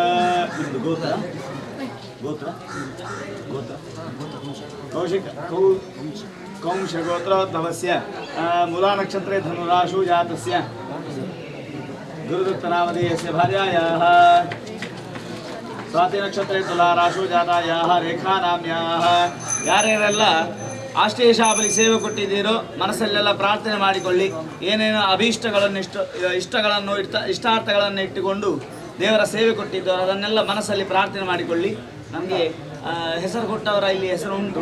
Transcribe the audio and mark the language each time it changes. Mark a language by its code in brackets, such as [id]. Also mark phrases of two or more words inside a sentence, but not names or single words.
[sa] गोत्र कौशिक कौंशगोत्रोद्भवस्य मूलानक्षत्रे धनुराशु जातस्य गुरुदत्तनामधेयस्य भार्यायाः स्वाति नक्षत्रे तुलाराशु जातायाः ರೇಖಾನಾಮ್ಯಾः [kn] ಯಾರ್ಯಾರೆಲ್ಲ ಆಷ್ಟೇಶಾಬಲಿ ಸೇವೆ ಕೊಟ್ಟಿದ್ದೀರೋ ಮನಸ್ಸಲ್ಲೆಲ್ಲ ಪ್ರಾರ್ಥನೆ ಮಾಡಿಕೊಳ್ಳಿ. ಏನೇನು ಅಭೀಷ್ಟಗಳನ್ನು ಇಷ್ಟಾರ್ಥಗಳನ್ನು ಇಟ್ಟುಕೊಂಡು ದೇವರ ಸೇವೆ ಕೊಟ್ಟಿದ್ದೋ ಅದನ್ನೆಲ್ಲ ಮನಸ್ಸಲ್ಲಿ ಪ್ರಾರ್ಥನೆ ಮಾಡಿಕೊಳ್ಳಿ. ನಮಗೆ ಹೆಸರು ಕೊಟ್ಟವರ ಇಲ್ಲಿ ಹೆಸರು ಉಂಟು.